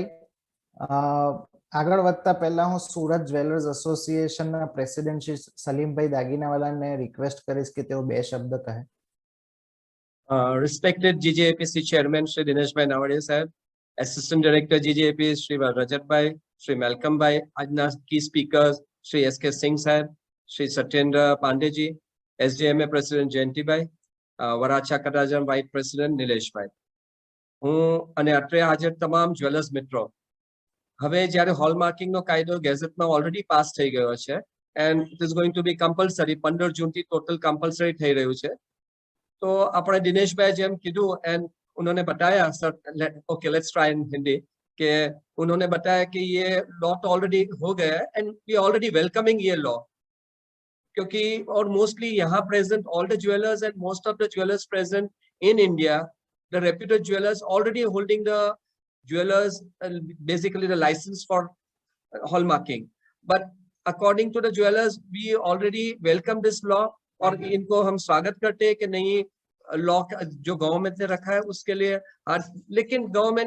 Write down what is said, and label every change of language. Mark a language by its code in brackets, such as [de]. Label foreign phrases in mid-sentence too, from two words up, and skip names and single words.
[gu] આગળ વધતા પહેલા હું સુરત જ્વેલર્સ એસોસિએશનના પ્રેસિડેન્ટ શ્રી સલીમભાઈ દાગીનાવાલાને રિક્વેસ્ટ કરીશ કે તેઓ બે શબ્દ કહે. [en] Respected GJAPC Chairman Shri Dineshbhai Navadiya Sahib, Assistant Director GJAP Shri Rajatbhai, Shri Malcolmbhai, આજના key speakers Shri S.K. Singh Sahib, Shri Satyendra Pandeji, SJMA President Jayantibai, Varacha Kataram Vice President Nileshbhai. [gu] હું અને અત્રે હાજર તમામ જ્વેલર્સ મિત્રો હવે જ્યારે હોલમાર્કિંગનો કાયદો ગેઝેટમાં ઓલરેડી પાસ થઈ ગયો છે [en] and it is going to be compulsory [gu] 15 જૂનથી ટોટલ કમ્પલસરી થઈ રહ્યું છે તો આપણે દિનેશભાઈ જેમ કીધું એન્ડ [hi] उन्होंने बताया सर [en] okay let's try in Hindi [hi] कि उन्होंने बताया कि ये लॉ तो ऑलरेडी हो गया है [en] and we already welcoming [hi] ये लॉ क्योंकि और मोस्टली यहाँ प्रेजेंट [en] all the jewellers and most of the jewellers present in India the reputed jewellers already holding the jewellers basically the licence for hallmarking but according to the jewellers we already welcome this law [hi] और इनको हम स्वागत करते हैं कि नहीं लॉ जो गवर्नमेंट ने रखा है उसके लिए लेकिन गवर्नमेंट